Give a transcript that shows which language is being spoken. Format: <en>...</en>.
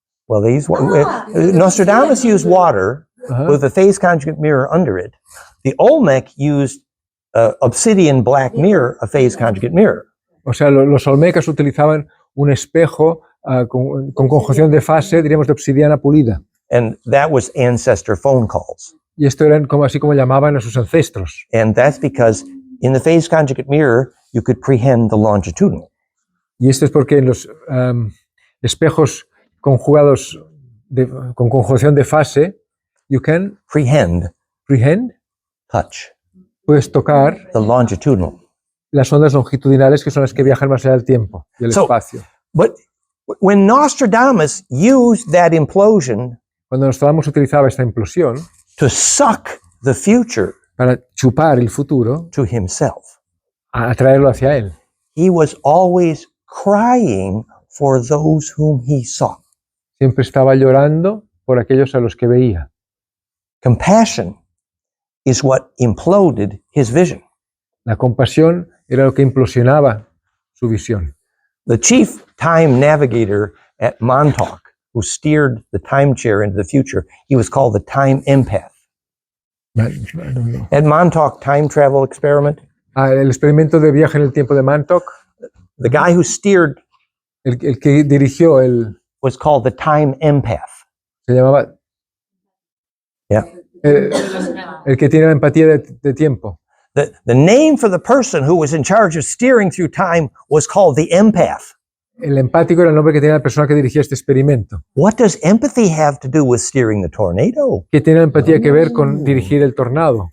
<en>Well, they used Nostradamus used water with a phase conjugate mirror under it. The Olmec used obsidian black mirror, a phase conjugate mirror.</en> <es>O sea, los olmecas utilizaban un espejo con conjunción de fase, diríamos de obsidiana pulida.</es> <en>And that was ancestor phone calls.</en> <es>Y esto eran así como llamaban a sus ancestros.</es> <en>And that's because in the phase conjugate mirror, you could prehend the longitudinal.</en> <es>Y esto es porque en los espejos conjugados con conjunción de fase,</es> <en>you can prehend, touch,</en> <es>puedes tocar</es> <en>the longitudinal.</en> <es>Las ondas longitudinales que son las que viajan más allá del tiempo y el espacio.</es> <en>But when Nostradamus used that implosion,</en> <es>cuando Nostradamus utilizaba esta implosión,</es> <en>to suck the future,</en> <es>para chupar el futuro,</es> <en>to himself,</en> <es>a atraerlo hacia él,</es> <en>he was always crying for those whom he saw.</en> <es>Siempre estaba llorando por aquellos a los que veía.</es> <en>Compassion is what imploded his vision.</en> <es>La compasión era lo que implosionaba su visión.</es> <en>The chief time navigator at Montauk, who steered the time chair into the future, he was called the time empath. I don't know. At Montauk time travel experiment.</en> <es>El experimento de viaje en el tiempo de Montauk.</es> <en>The guy who steered</en> <es>el que dirigió</es> <en>was called the time empath.</en> <es>Se llamaba</es> <en>Yeah.</en> <es>El que tiene la empatía de tiempo.</es> <en>The name for the person who was in charge of steering through time was called the empath.</en> <es>El empático era el nombre que tenía la persona que dirigía este experimento.</es> <en>What does empathy have to do with steering the tornado?</en> <es>¿Qué tiene la empatía que ver con dirigir el tornado?</es>